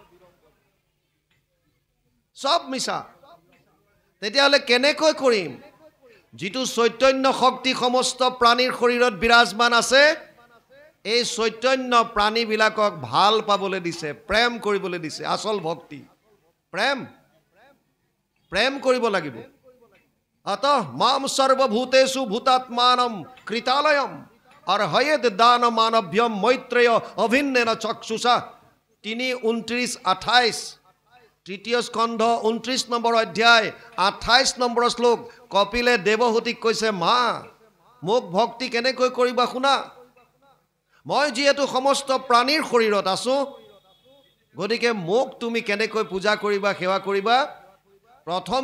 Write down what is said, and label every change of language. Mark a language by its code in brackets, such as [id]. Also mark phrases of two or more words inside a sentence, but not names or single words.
[as] সব মিছা তেতিয়াহ'লে কেনেকৈ কৰিম যিটো চৈতন্য শক্তি সমস্ত প্ৰাণীৰ শৰীৰত বিৰাজমান আছে এই চৈতন্য প্ৰাণীবিলাকক ভাল পাবলৈ দিছে প্ৰেম কৰিবলৈ দিছে আচল ভক্তি প্ৰেম প্ৰেম কৰিব লাগিব [sa] अतः माम सर्वभूतेषु भूतात्मानं कृतालयम अर्हयेद दान मानभ्यम मैत्रेय अभिन्नेन चक्षुषा [as] 3:29-28 তৃতীয় স্কন্ধ 29 নম্বৰ অধ্যায় 28 নম্বৰ শ্লোক কপিলে দেৱহূতিক কৈছে মা মোক ভক্তি কেনেকৈ কৰিবা শুনা মই যিহেতু সমস্ত প্ৰাণীৰ শৰীৰত আছো গতিকে মোক তুমি কেনেকৈ পূজা কৰিবা সেৱা কৰিবা প্ৰথম